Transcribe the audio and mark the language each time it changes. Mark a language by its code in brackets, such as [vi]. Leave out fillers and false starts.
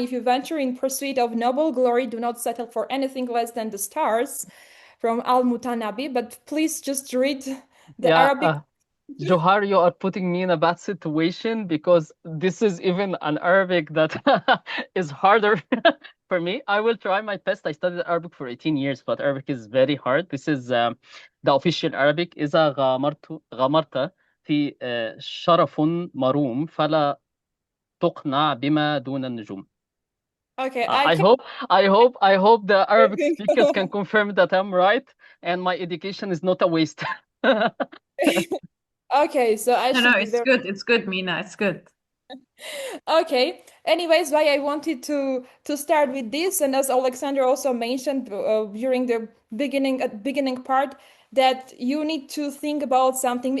[en] If you venture in pursuit of noble glory, do not settle for anything less than the stars, from Al Mutanabi. But please just read the Arabic. Johar, you are putting me in a bad situation because this is even an Arabic that is harder for me. I will try my best. I studied Arabic for 18 years, but Arabic is very hard. This is the official Arabic. [ar] إذا غمرت في شرف مروم فلا تقنع بما دون النجوم. [en] Okay, I hope the Arabic speakers can confirm that I'm right and my education is not a waste. Okay, so I should No, be it's very good. It's good, Mina. It's good. okay. Anyways, why I wanted to start with this, and as Alexander also mentioned during the beginning part, that you need to think about something.